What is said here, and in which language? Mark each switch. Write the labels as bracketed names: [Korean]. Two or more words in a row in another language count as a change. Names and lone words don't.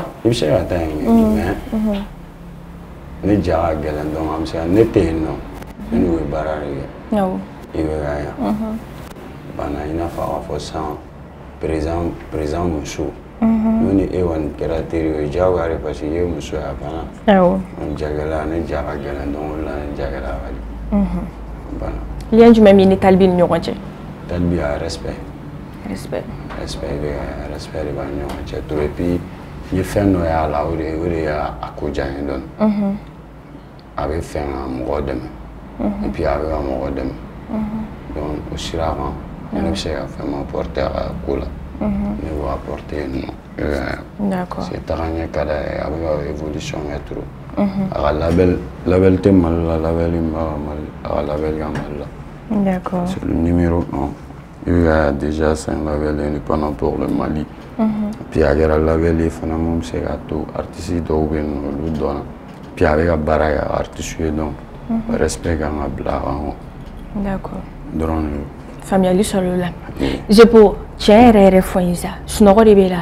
[Bambara] I bɛ se ka taa yen mais ne ja ka gɛlɛn donc an bɛ se ka ne tɛ yen nɔ ne n'u bɛ baara de kɛ i bɛ ka yan banna i n'a fɔ a ka fɔ sisan président muso n'o ni e kɔni kɛra teri o ye diyagoya de parce que i ye muso ye a banna jagɛlɛya ne ja ka gɛlɛn donc o de la ne jagɛlɛya ka di banna. Lien jumɛn b'i ni talibi ni ɲɔgɔn cɛ? Talibi a respect respect bɛ ka respect de b'a ni ɲɔgɔn cɛ [French] trop et puis [Bambara] n ye fɛn dɔ y'a la o de y'a ko diya n ye dɔɔni a bɛ fɛn ka mɔgɔ dɛmɛ [French] et puis [Bambara] a bɛ ka mɔgɔ dɛmɛ donc o sira kan ne bɛ se ka fɛn ma apporter a ka ko la ne b'o apporter yen nɔ parce que tagaɲɛ ka d'a ye a bɛ ka évolution kɛ trop a ka label tɛ Mali la label in b'a ka Mali a ka label ka Mali la d'accord [French] c'est le numéro 1 il y a déjà 5 labels indépendants pour le Mali [Bambara] puis a kɛra label ye fana mun bɛ se ka to artiste dɔw bɛ yen nɔ olu dɔnna puis a bɛ ka baara kɛ artiste ye donc respect kan ka bila a kan d'accord dɔrɔn de faamuyali sɔrɔ o la Zebo tiɲɛ yɛrɛ fɔ n ye sa sunɔgɔ de b'e la?